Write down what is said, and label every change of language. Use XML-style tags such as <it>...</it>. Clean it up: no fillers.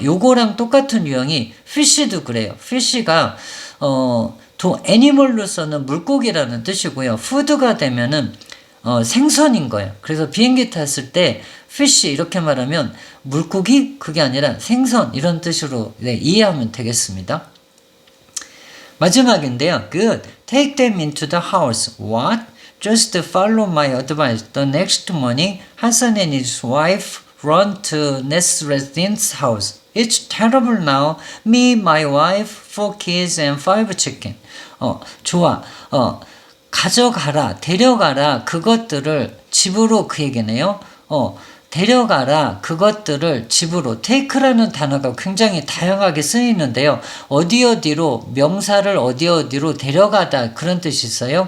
<ko>요거랑 똑같은 유형이 fish도 그래요. fish가 애니멀로서는 물고기라는 뜻이고요. 푸드가 되면은 생선인 거예요. 그래서 비행기 탔을 때 fish 이렇게 말하면 물고기 그게 아니라 생선 이런 뜻으로 이해하면 되겠습니다. 마지막인데요.</ko> <en>Good. Take them into the house. What? Just follow my advice. The next morning, Hassan and his wife run to next resident's house. It's terrible now. Me, my wife, 4 kids and 5 chicken.</en> <ko>좋아. 가져가라, 데려가라, 그것들을 집으로 그 얘기네요. 데려가라, 그것들을 집으로. take라는 단어가 굉장히 다양하게 쓰이는데요. 어디로, 명사를 어디로 데려가다 그런 뜻이 있어요.</ko>